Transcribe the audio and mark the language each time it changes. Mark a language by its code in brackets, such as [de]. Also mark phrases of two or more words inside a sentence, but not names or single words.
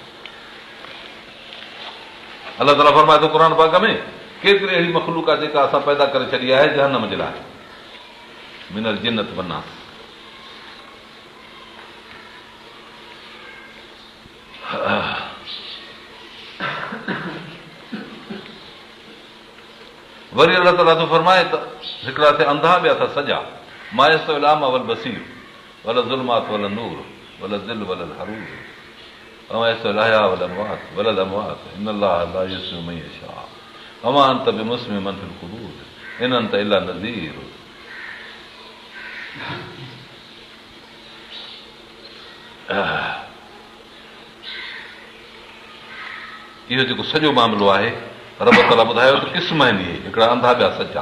[sd] अलाह ताला फरमाए थो क़ुर पाक में केतिरी अहिड़ी मख़लूक आहे जेका असां पैदा करे छॾी आहे जहन्नम जे लाइ, [ar] من الجنة والناس. [sd] वरी अलाह ताला थो फरमाए त हिकिड़ा थिया अंधा, ॿिया था सॼा। [ar] ما يستوي الأعمى والبصير والظلمات والنور والظل والحرور وما يستوي الأحياء والأموات إن الله لا يسمع من يشاء وما أنت بمسمع من في القبور إن أنت إلا نذير. [sd] इहो जेको सॼो मामिलो आहे रब ताला ॿुधायो त क़िस्म आहिनि इहे, हिकिड़ा अंधा ॿिया सचा।